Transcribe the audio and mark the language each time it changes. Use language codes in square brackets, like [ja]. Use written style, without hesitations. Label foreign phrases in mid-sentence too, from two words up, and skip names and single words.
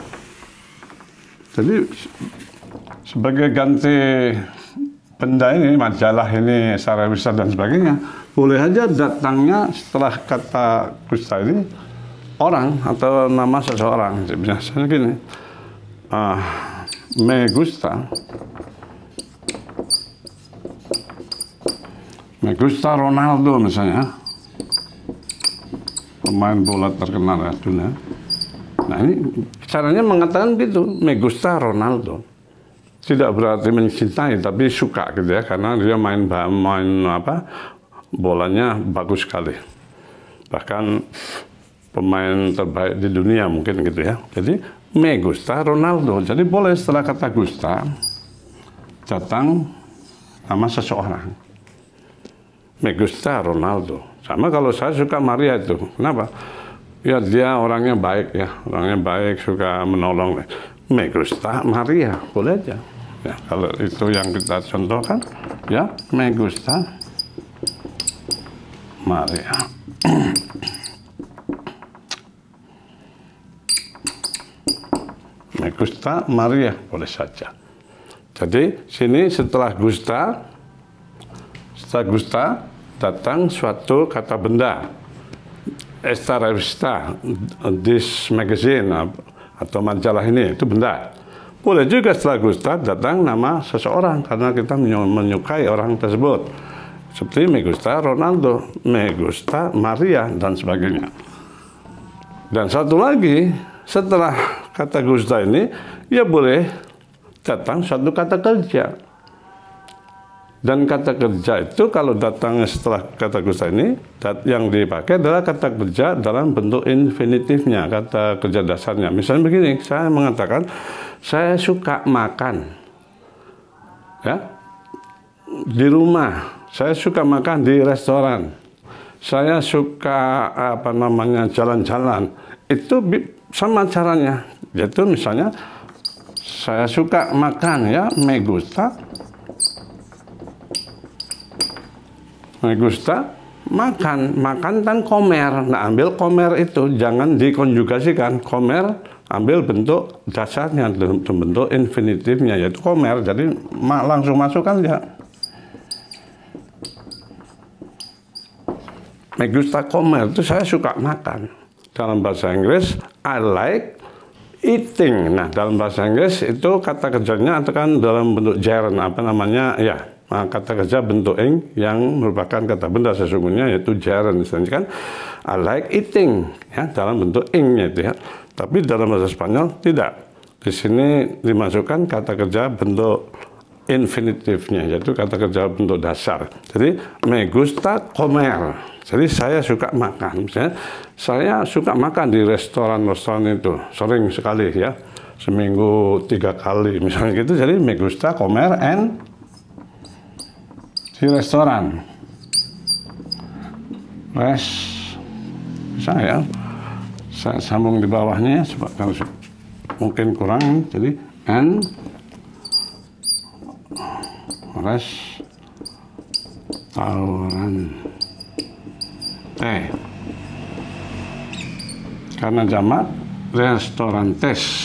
[id] Jadi sebagai ganti benda ini, majalah ini, revista dan sebagainya, boleh aja datangnya setelah kata gusta ini orang atau nama seseorang. Biasanya gini, [es] me gusta Ronaldo [id] misalnya, pemain bola terkenal ya dunia. Nah ini caranya mengatakan gitu, [es] me gusta Ronaldo. [id] Tidak berarti mencintai, tapi suka gitu ya, karena dia main bolanya bagus sekali. Bahkan pemain terbaik di dunia mungkin gitu ya. [es] Jadi me gusta Ronaldo. [id] Jadi boleh setelah kata gusta datang nama seseorang. [es] Me gusta Ronaldo. [id] Sama kalau saya suka Maria itu. Kenapa? Ya dia orangnya baik ya, orangnya baik, suka menolong. [es] Me gusta Maria, [id] boleh aja. Ya, kalau itu yang kita contohkan, ya [es] me gusta Maria. Me gusta Maria, [id] boleh saja. Jadi sini setelah gusta datang suatu kata benda. [es] Esta revista, [en] this magazine [id] atau majalah ini itu benda. Boleh juga setelah gusta datang nama seseorang karena kita menyukai orang tersebut. Seperti [es] me gusta Ronaldo, me gusta Maria [id] dan sebagainya. Dan satu lagi, setelah kata gusta ini, ya boleh datang satu kata kerja. Dan kata kerja itu kalau datang setelah kata gusta ini, yang dipakai adalah kata kerja dalam bentuk infinitifnya, kata kerja dasarnya. Misalnya begini, saya mengatakan, saya suka makan. Ya, di rumah, saya suka makan di restoran. Saya suka jalan-jalan. Itu sama caranya. Yaitu misalnya, saya suka makan ya, [es] me gusta [id] makan dan comer. Nah, ambil comer itu jangan dikonjugasikan. Comer ambil bentuk dasarnya, bentuk infinitifnya yaitu comer. Jadi langsung masukkan ya. [es] Me gusta comer [id] itu saya suka makan. Dalam bahasa Inggris [en] I like eating. [id] Nah, dalam bahasa Inggris itu kata kerjanya itu kan dalam bentuk gerund, kata kerja bentuk ing yang merupakan kata benda sesungguhnya yaitu gerund. Misalnya kan [en] I like eating [id] ya dalam bentuk ing-nya itu ya. Tapi dalam bahasa Spanyol tidak. Di sini dimasukkan kata kerja bentuk infinitifnya yaitu kata kerja bentuk dasar. [es] Jadi me gusta comer. [id] Jadi saya suka makan. Misalnya saya suka makan di restoran-restoran itu sering sekali ya. Seminggu 3 kali misalnya gitu. Jadi [es] me gusta comer [id] and di restoran, saya sambung di bawahnya ya, kalau mungkin kurang, jadi and restoran karena jamak restorantes.